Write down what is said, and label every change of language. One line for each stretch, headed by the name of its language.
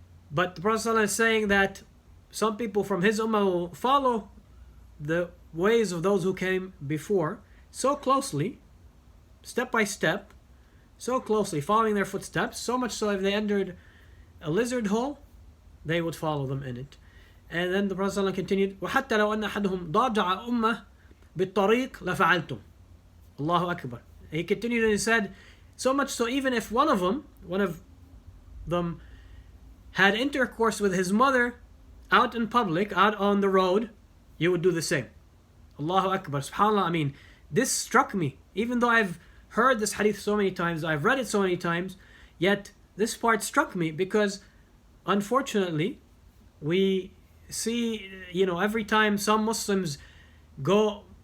English: But the Prophet ﷺ is saying that some people from his ummah will follow the ways of those who came before so closely, step by step, so closely, following their footsteps, so much so if they entered a lizard hole, they would follow them in it. And then the Prophet ﷺ continued,
Arabic: وَحَتَّى لَوْ أَنَّ أَحَدَهُمْ ضَاجع أُمَّةً بالطريق لفعلتم. Allahu Akbar.
English: He continued and he said, so much so even if one of them had intercourse with his mother out in public, out on the road, you would do the same. Allahu Akbar. SubhanAllah, I mean, this struck me. Even though I've heard this hadith so many times, I've read it so many times, yet this part struck me because unfortunately, we see, every time some Muslims go,